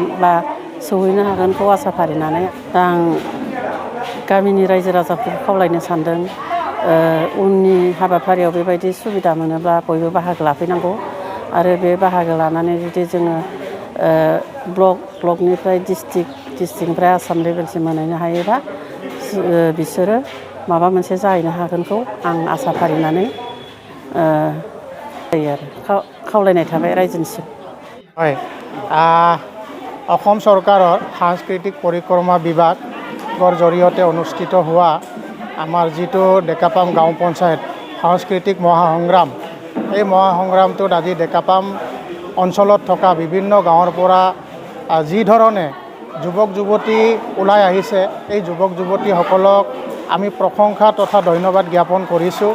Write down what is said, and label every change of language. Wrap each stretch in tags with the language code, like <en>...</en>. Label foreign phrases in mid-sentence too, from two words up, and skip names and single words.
<brx>बा सौहैनो हागोनखौ आसा फारिनानै दा आं गामिनि रायजो राजाफोरखौ खावलायनो सानदों, उननि हाबाफारियाव बेबायदि सुबिदा मोनोब्ला बयबो बाहागो लाफैनांगौ आरो बे बाहागो लानानै जुदि जोङो ब्लकनिफ्राय डिस्ट्रिक्टनिफ्राय आसाम लेभेलसिम मोनहैनो हायोबा बिसोरो माबा मोनसे जाहैनो हागोनखौ आं आसा फारिनानै जायो आरो खावलायनाय थाबाय रायजोनिसिम।</brx> <as>হয়, অসম চৰকাৰৰ সাংস্কৃতিক পৰিক্ৰমা বিভাগৰ জৰিয়তে অনুষ্ঠিত হোৱা আমাৰ যিটো ডেকাপাম গাঁও পঞ্চায়ত সাংস্কৃতিক মহাসংগ্ৰাম, এই মহাসংগ্ৰামটোত আজি ডেকাপাম অঞ্চলত থকা বিভিন্ন গাঁৱৰ পৰা যি ধৰণে যুৱক যুৱতী ওলাই আহিছে, এই যুৱক যুৱতীসকলক আমি প্ৰশংসা তথা ধন্যবাদ জ্ঞাপন কৰিছোঁ।</as>